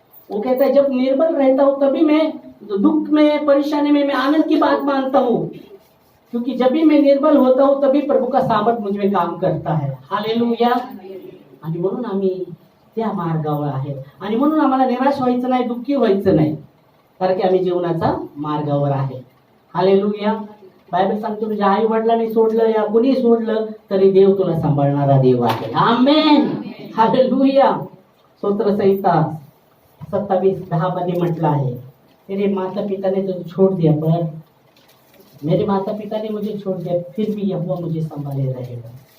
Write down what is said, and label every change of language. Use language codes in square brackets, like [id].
[hi] वो कहता है जब निर्बल रहता हूँ तभी मैं दुख में परेशानी में मैं आनंद की बात मानता हूँ क्योंकि जब भी मैं निर्बल होता हूँ तभी प्रभु का सामर्थ मुझ में काम करता है. हालेलुया. [mr] आणि म्हणून आम्ही त्या मार्गावर आहे आणि म्हणून आम्हाला निराश व्हायचं नाही, दुःखी व्हायचं नाही कारण की आम्ही जीवनाचा मार्गावर आहे. हालेलुया. बायबल सांगतो तुझ्या आई वडिलांनी सोडलं या कुणी सोडलं तरी देव तुला सांभाळणारा देव आहे. आमेन, हालेलुया. स्तोत्रसंहिता 27:10 मध्ये म्हटलं आहे, [hi] तेरे माता पिता ने तुझे छोड़ दिया पर मेरे माता पिता ने मुझे छोड़ दिया फिर भी यहोवा मुझे संभाले रहेगा.